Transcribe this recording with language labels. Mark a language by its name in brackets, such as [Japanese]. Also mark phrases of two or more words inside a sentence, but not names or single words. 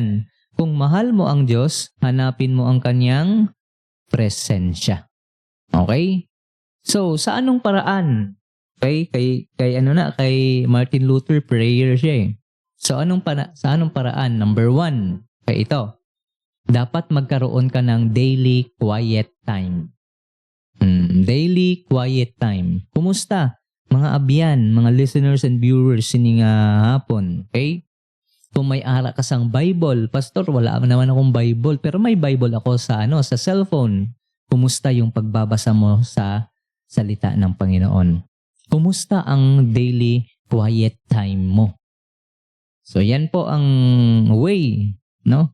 [Filipino] Kung mahal mo ang Diyos, hanapin mo ang Kanyang presensya. Okay? So, sa anong paraan? Okay, kay Martin Luther, prayer siya eh. So, sa anong paraan? Number 1, kay ito. Dapat magkaroon ka ng [English] daily quiet time. Daily quiet time. [Filipino] Kumusta? [Hiligaynon] Mga abyan, mga [English] listeners and viewers [Hiligaynon] sining hapon. Okay? Kung may ara ka sang Bible, [Filipino] Pastor, wala naman akong Bible, pero may Bible ako sa cellphone. Kumusta yung pagbabasa mo sa salita ng Panginoon? Kumusta ang [English] daily quiet time [Filipino] mo? So yan po ang way, no?